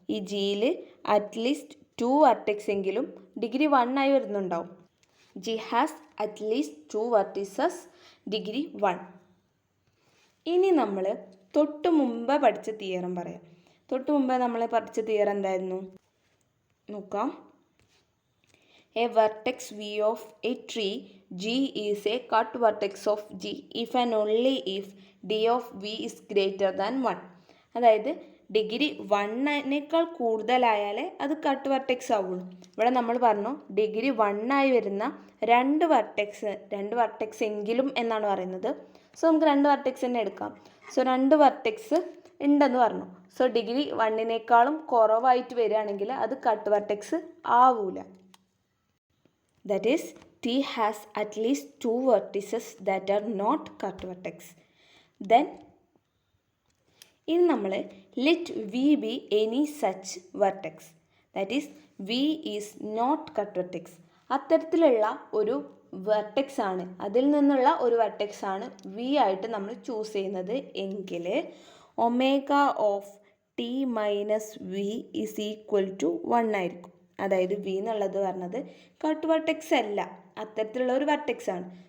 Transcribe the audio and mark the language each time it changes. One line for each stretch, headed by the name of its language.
Malayalam: ഈ ജിയിൽ at least 2 vertex എങ്കിലും ഡിഗ്രി 1 ആയി വരുന്നുണ്ടാവും.
English: G has at least 2 vertices degree 1.
Malayalam: ഇനി നമ്മൾ തൊട്ട് മുമ്പ് പഠിച്ച തിയറം പറയാം. തൊട്ട് മുമ്പ് നമ്മൾ പഠിച്ച തിയറം എന്തായിരുന്നു? നോക്കാം.
English: A vertex V of a tree G is a cut vertex of G if and only if D of V is greater than 1.
Malayalam: അതായത് ഡിഗ്രി 1നേക്കാൾ കൂടുതലായാലേ അത് കട്ട് വെർട്ടെക്സ് ആവുള്ളൂ. ഇവിടെ നമ്മൾ പറഞ്ഞു ഡിഗ്രി 1 ആയി വരുന്ന 2 വെർട്ടെക്സ് എങ്കിലും എന്നാണ് പറയുന്നത്. സോ നമുക്ക് 2 വെർട്ടെക്സ് തന്നെ എടുക്കാം. സോ 2 വെർട്ടെക്സ് ഉണ്ടെന്ന് പറഞ്ഞു. സോ ഡിഗ്രി 1നേക്കാളും കുറവായിട്ട് വരികയാണെങ്കിൽ അത് കട്ട് വെർട്ടെക്സ് ആവൂല.
English: That is, T has at least 2 vertices that are not cut vertex. Then
Malayalam: ഇനി നമ്മൾ
English: let V be any such vertex. That is, V is not cut vertex.
Malayalam: അത്തരത്തിലുള്ള ഒരു വെർട്ടെക്സ് ആണ്, അതിൽ നിന്നുള്ള ഒരു വെർട്ടെക്സ് ആണ് വി ആയിട്ട് നമ്മൾ ചൂസ് ചെയ്യുന്നത് എങ്കിൽ
English: omega of T minus V is equal to 1
Malayalam: ആയിരിക്കും. അതായത് വി എന്നുള്ളത് പറഞ്ഞത് കട്ട് വെർട്ടെക്സ് അല്ല, അത്തരത്തിലുള്ള ഒരു വെർട്ടെക്സ് ആണ്.